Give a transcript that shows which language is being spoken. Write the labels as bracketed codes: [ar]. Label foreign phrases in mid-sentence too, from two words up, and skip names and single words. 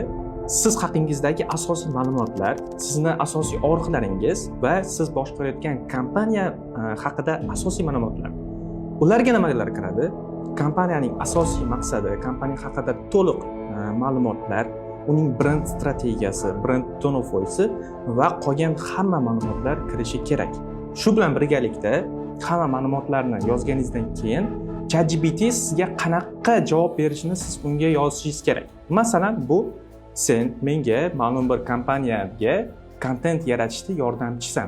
[uz] Siz haqingizdagi asosiy ma'lumotlar, sizni asosiy og'riqlaringiz va siz boshqarayotgan kompaniya haqida asosiy ma'lumotlar. Ularga nimalar kiradi? Kompaniyaning asosiy maqsadi, kompaniya haqida to'liq ma'lumotlar, uning brend strategiyasi, brend [en] tone of voice [uz] va qolgan hamma ma'lumotlar kirishi kerak. Shu bilan birgalikda hamma ma'lumotlarni yozganingizdan keyin ChatGPT sizga qanaqa javob berishini siz unga yozishingiz kerak. Masalan, bu sen menga ma'lum bir kompaniyaga kontent yaratishda yordamchisan.